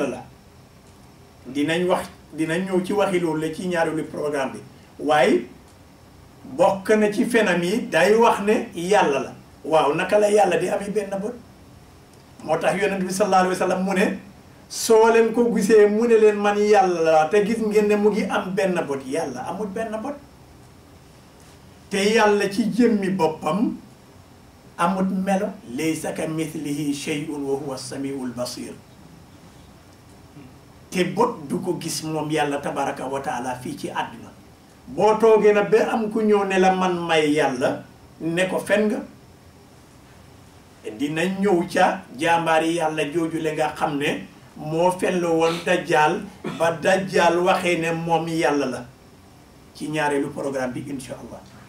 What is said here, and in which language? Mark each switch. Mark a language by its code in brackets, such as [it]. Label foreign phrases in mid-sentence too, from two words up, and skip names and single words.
[wo] la dinañ ñëw ci waxi loolu la ci ñaareelu programme bi waaye bokk na ci fenam yi day wax ne yàlla la waaw naka la yàlla di amee benn bët moo tax yonent bi [ar] صلى الله عليه وسلم [wo] mu ne soo leen ko gisee mu ne leen man yàlla la te gis ngeen ne mu ngi am benn bët yàlla amul benn bët te yàlla ci jëmmi boppam amut melo [ar] ليس كمثله شيء وهو السميع البصير [wo] te bot du ko gis moom yàlla [ar] تبارك وتعالى [wo] fii ci àdduna boo toogee na ba am ku ñëw ne la man may yàlla ne ko fen nga dina ñëw ca jàmbaari yàlla joojule nga xam ne moo fenlo woon dajjaal ba dajjaal waxee ne moom yàlla la ci ñaareelu programme bi [ar] إن شاء الله